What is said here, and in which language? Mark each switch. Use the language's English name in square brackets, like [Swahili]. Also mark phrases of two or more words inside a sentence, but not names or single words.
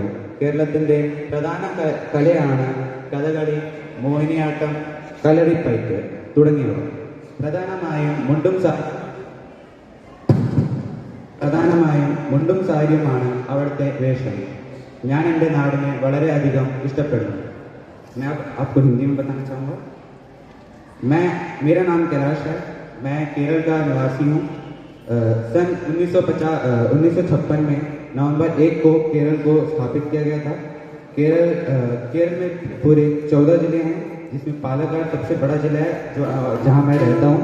[Malayalam] കേരളത്തിൻ്റെ പ്രധാന കലയാണ് കഥകളി, മോഹിനിയാട്ടം, കളരിപ്പയറ്റ് തുടങ്ങിയവ. പ്രധാനമായും മുണ്ടും സാരിയുമാണ് അവിടുത്തെ വേഷം. ഞാൻ എൻ്റെ നാടിനെ വളരെയധികം ഇഷ്ടപ്പെടുന്നു. [Hindi] मैं आपको हिंदी में बताना चाहूँगा। मेरा नाम कैलाश है। मैं केरल का निवासी हूँ। सन 1956 में नवंबर 1 को केरल को स्थापित किया गया था। केरल में पूरे 14 जिले हैं, जिसमें पालक्काड सबसे बड़ा जिला है जहाँ मैं रहता हूँ।